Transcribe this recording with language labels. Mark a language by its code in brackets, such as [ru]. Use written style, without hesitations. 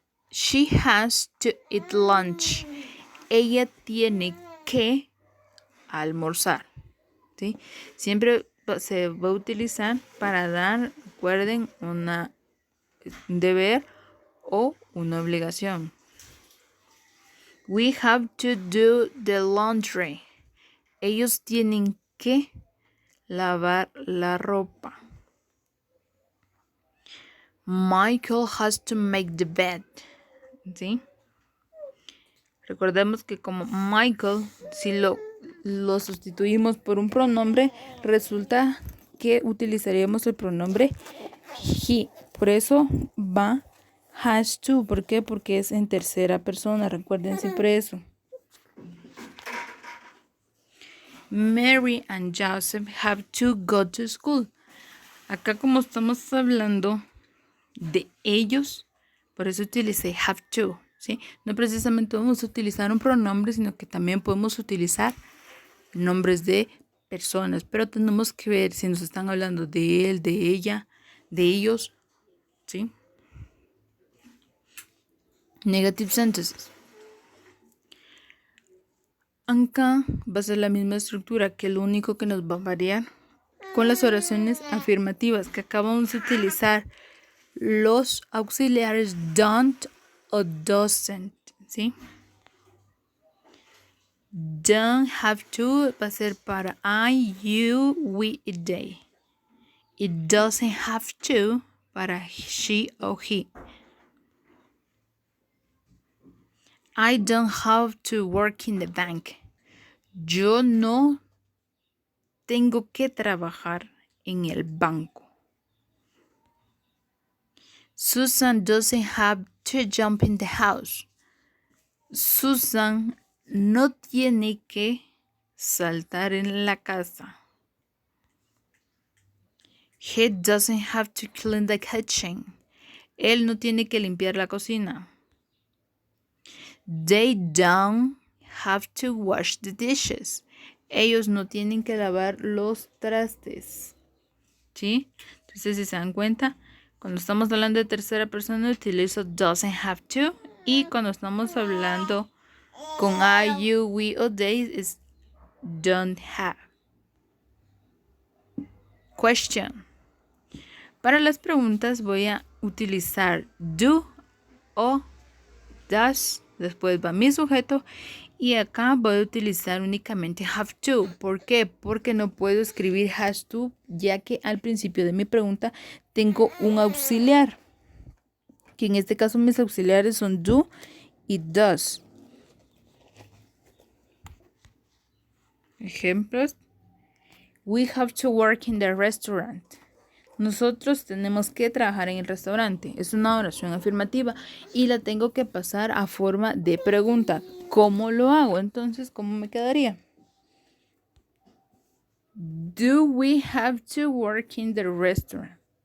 [en] She has to eat lunch. [es] Ella tiene que almorzar. ¿Sí? Siempre se va a utilizar para dar, recuerden, un deber o una obligación. [en] We have to do the laundry. [es] Ellos tienen que lavar la ropa. [en] Michael has to make the bed. [es] ¿Sí? Recordemos que como Michael, si lo sustituimos por un pronombre, resulta que utilizaríamos el pronombre he. Por eso va has to. ¿Por qué? Porque es en tercera persona. Recuerden siempre eso. [en] Mary and Joseph have to go to school. [es] Acá como estamos hablando de ellos, por eso utilicé have to. ¿Sí? No precisamente vamos a utilizar un pronombre, sino que también podemos utilizar nombres de personas, pero tenemos que ver si nos están hablando de él, de ella, de ellos, ¿sí? [en] Negative sentences. [es] Acá va a ser la misma estructura, que lo único que nos va a variar con las oraciones afirmativas, que acá vamos a utilizar los auxiliares don't o doesn't, ¿sí? Don't have to va a ser para I, you, we y they. [en] It doesn't have to [es] para she o he. [en] I don't have to work in the bank. [es] Yo no tengo que trabajar en el banco. [en] Susan doesn't have to jump in the house. [es] Susan no tiene que saltar en la casa. [en] He doesn't have to clean the kitchen. [es] Él no tiene que limpiar la cocina. [en] They don't have to wash the dishes. [es] Ellos no tienen que lavar los trastes. ¿Sí? Entonces, si se dan cuenta, cuando estamos hablando de tercera persona, utilizo doesn't have to. Y cuando estamos hablando con I, you, we o they, es don't have. [en] Question. [es] Para las preguntas voy a utilizar do o does. Después va mi sujeto. Y acá voy a utilizar únicamente have to. ¿Por qué? Porque no puedo escribir has to, ya que al principio de mi pregunta tengo un auxiliar. Que en este caso mis auxiliares son do y does. Ejemplos. [en] We have to work in the restaurant. [es] Nosotros tenemos que trabajar en el restaurante. Es una oración afirmativa y la tengo que pasar a forma de pregunta. ¿Cómo lo hago? Entonces, ¿cómo me quedaría? [en] Do we have to work in the restaurant?